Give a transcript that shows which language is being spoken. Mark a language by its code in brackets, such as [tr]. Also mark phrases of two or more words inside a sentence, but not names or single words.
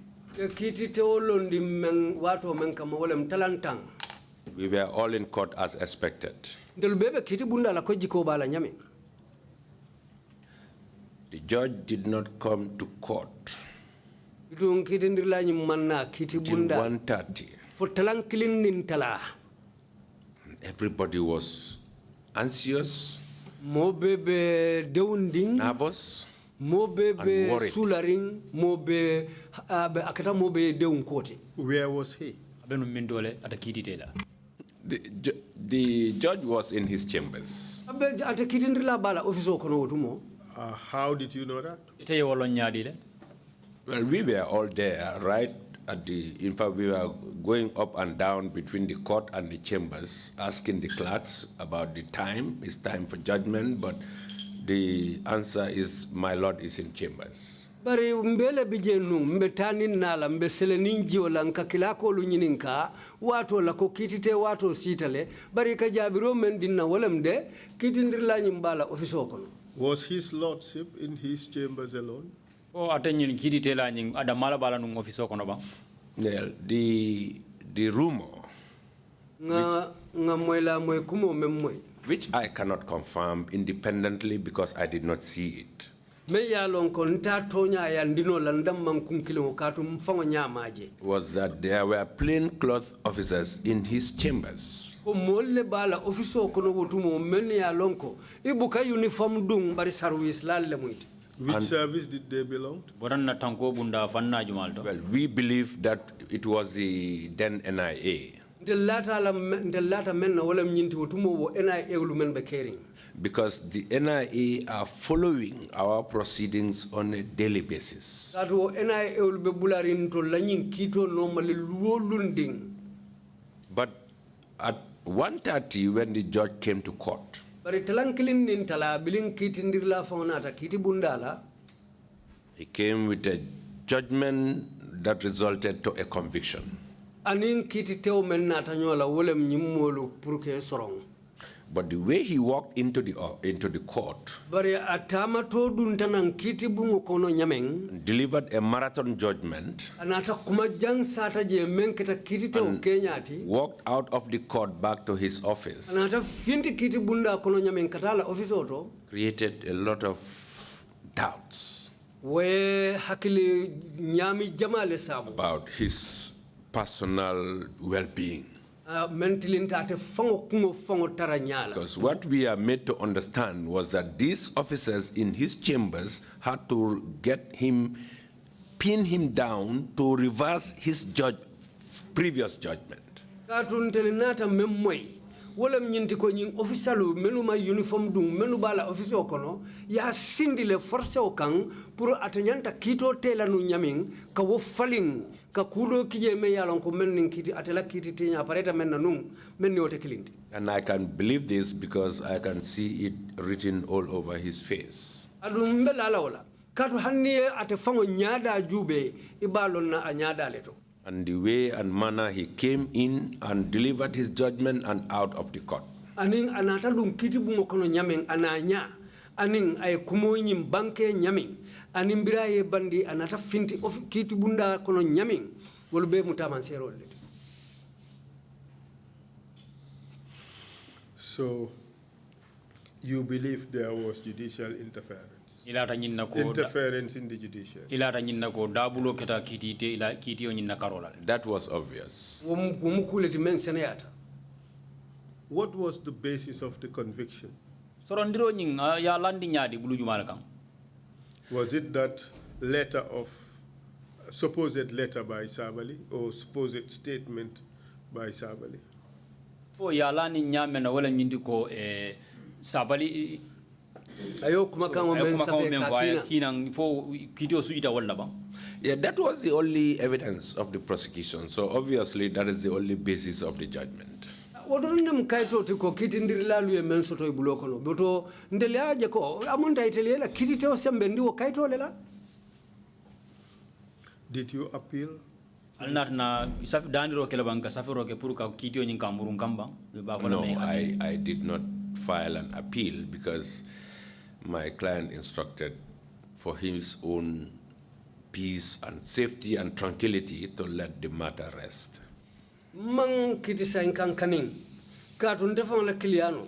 [en] We were all in court as expected. The judge did not come to court [man] Bitun kitindirla ni manna kiti [en] till [man] bunda. 1:30. For talang kilin nintala. [en] Everybody was anxious, [man] Mo bebe deunding. [en] nervous, [man] Mo [en] and [man] bebe [en] worried. [man] sularing. Mo be akata mo be deun koti. [en] Where was he? [man] abenu mindole ata kiti tela [en] The judge was in his chambers. [man] Abe ate kitindirla bala ofiso kono wotumo. [en] How did you know that? [man] ite ye wolo nyaadi le [en] Well, we were all there, right at in fact, we were going up and down between the court and the chambers, asking the clerks about the time. It's time for judgment, but the answer is, my lord is in chambers. [man] Bari mbele bijenu mbetani nala mbeselenin jiwala nkakila ko lu nyininka wato la ko kitite wato sitale bari ka jabiro men dinna walamde kitindirla nyimbala ofiso kono. [en] Was his lordship in his chambers alone? [man] o ate nyin kiti tela nyin ada mala bala nu office kono ba [en] Well, the rumor, [man] nga moyla moy kumo memmoy [en] which I cannot confirm independently because I did not see it, [man] me ya lon ko nta tonya ya ndino landam man kunkilo katu mfango nyamaje [en] was that there were plainclothes officers in his chambers. [man] ko molle bala ofiso kono wotumo men ya lon ko ibuka uniform dung bari service lalle muyti. [en] Which service did they belong to? [man] boran na tanko bunda fanna jumal to [en] Well, we believe that it was the then NIA, [man] Ndelata men na wala mnyinti wotumo wo NIA ulu men be caring. [en] because the NIA are following our proceedings on a daily basis. [man] Katu NIA ulu be bularin to lanyin kito normally luolunding. [en] But at 1:30, when the judge came to court, [man] Bari talankilin nin tala bilin kitindirla faunata kiti bundala. [en] he came with a judgment that resulted to a conviction. [man] Anin kiti teo men nata nyola wole mnyimolu puruke sorong. [en] But the way he walked into the court [man] Bari atama to duntanang kiti bungo kono nyameng. [en] and delivered a marathon judgment, [man] Anata kumajang sata je men kita kiti teo kenyati. [en] walked out of the court back to his office, [man] Anata finti kiti bunda kono nyameng katala ofisoto. [en] created a lot of doubts [man] We hakili nyami jamale sabu. [en] about his personal well-being. [man] Mentilintate fango kungo fango taranyala. [en] Because what we are made to understand was that these officers in his chambers had to pin him down to reverse his previous judgment. [man] Katuntelinata memoy. Wala mnyinti ko nying officialu menu ma uniform dung menu bala office okono ya sindile force okang puro atanyanta kito tela nu nyaming ka wo faling ka kudo kije me yalon ko men kiti atela kiti tinya pareta men nanung men ni wote kilindi. [en] And I can believe this because I can see it written all over his face. [man] Adum mbela lawla katu hanni ate fango nyada jube ibalon na anyada leto. [en] And the way and manner he came in and delivered his judgment and out of the court. [man] Aning anata dum kiti bungo kono nyaming ananya. Aning ay kumo nyim banke nyaming. Aning biraye bandi anata finti of kiti bunda kono nyaming. Wolbe mutaman serol. [en] So, you believe there was judicial interference? [man] ilata nyinna ko [en] Interference in the judiciary. [man] ilata nyinna ko dabulo keta kiti te ila kiti o nyinna karola [en] That was obvious. [man] Wumukuleti men seneyata. [en] What was the basis of the conviction? [man] sorondiro nyin ya landi nyaadi bulu jumal kam [en] Was it that letter of, supposed letter by Sabali or supposed statement by Sabali? [man] fo ya lani nyame na wala nyindi ko sabali Ayo kumakango men safe kakina. kinang fo kiti o suita wala ba [en] Yeah, that was the only evidence of the prosecution. So obviously that is the only basis of the judgment. [man] Wodorinem kaito tiko kiti ndirilalu ye men soto ibulo kono. Boto ndele aje ko amonta itelela kiti teo sembe ndiwo kaito lela. [en] Did you appeal? [man] alnat na saf daniro kala banka safiro ke pour ka kiti o nyin kamburun kamba ba ko [en] No, I did not file an appeal because my client instructed for his own peace and safety and tranquility to let the matter rest. [man] Man kiti sain kankaning. Katu ntefang la kiliano.